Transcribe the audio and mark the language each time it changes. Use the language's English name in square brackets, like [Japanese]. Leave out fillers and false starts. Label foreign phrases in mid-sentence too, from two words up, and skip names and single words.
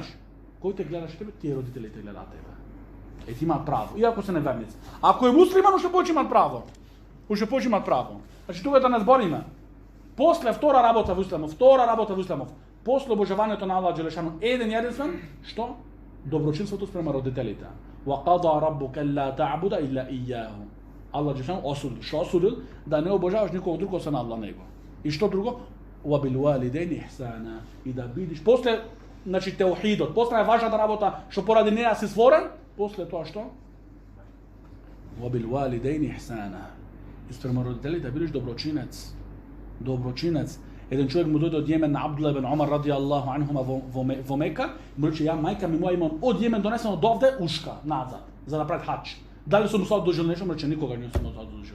[Macedonian] Кој те гледаш тебе, тие родителите гледаат тебе. Ти имаат право, иако се неверници. Ако е муслиман, уште повеќе имаат право. Значи тука да не збориме. После втора работа во Исламов, после обожавањето на Аллах Джелешану, единствен, што? Доброчинството спрема родителите. [Arabic] وقضى ربك ألا تعبدوا إلا إياه. [Macedonian] Аллах Джелешану осудил. Што осудил? Да не обожаваш никого друго освен Аллах него. И што друго? [Arabic] وبالوالدين إحسانا. [Macedonian] И да бидиш после, значи теухидот, после најважната работа што поради неа си створен, после тоа што? [Arabic] وبالوالدين إحسانا. [Macedonian] И спрема родителите да бидеш доброчинец. Еден човек му дојде од Јемен на Абдулла ибн Омар [Arabic] رضي الله عنهما [Macedonian] во Мека, му рече, ја мајка ми моја имам од Јемен донесено од овде ушка назад за да прави хаџ. Дали сум се одолжил нешто? Му рече, никога не сум се одолжил.